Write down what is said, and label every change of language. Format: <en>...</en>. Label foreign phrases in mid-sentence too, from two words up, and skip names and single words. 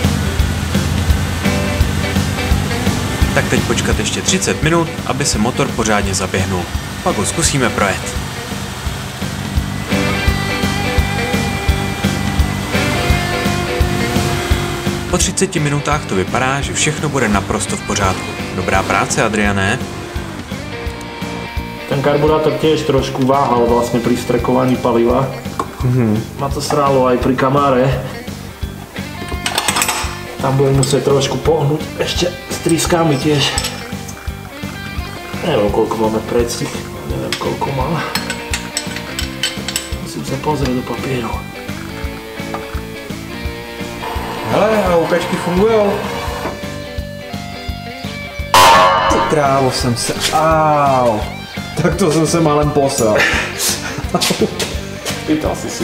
<cs>Tak teď počkat ještě 30 minut, aby se motor pořádně zaběhnul. Pak ho zkusíme projet. Po 30 minutách to vypadá, že všechno bude naprosto v pořádku. Dobrá práce, Adriane.</cs> <sk>Ten karburátor tiež trošku váhal vlastne pri strekovaní paliva. Ma to srálo aj pri Camare. Tam budem musieť trošku pohnúť ešte s trískami tiež. Neviem, koľko máme predstih. Neviem, koľko má. Musím sa pozrieť do papierov.</sk> <cs>Hele, a houkačky fungujou. Ty krávo, jsem se... Au. Tak to jsem se málem posral.</cs> <sk>Pýtal si.</sk>